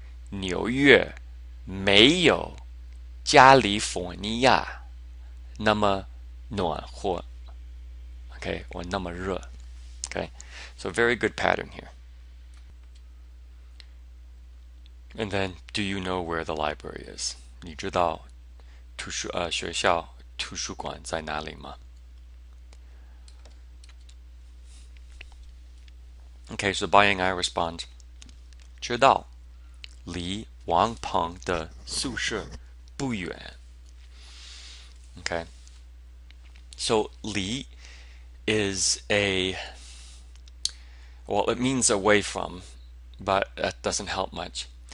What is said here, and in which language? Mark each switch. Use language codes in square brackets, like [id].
[zh] 纽约没有加利福尼亚那么暖和 [en] okay, or [zh] 那么热 [en] okay, so very good pattern here. And then, do you know where the library is? [zh] 你知道学校图书馆在哪里吗? [en] Okay, so Bai Ying Ai responds, [zh] 知道离王鹏的宿舍不远 [en] Okay, so 离 is well, it means away from, but that doesn't help much.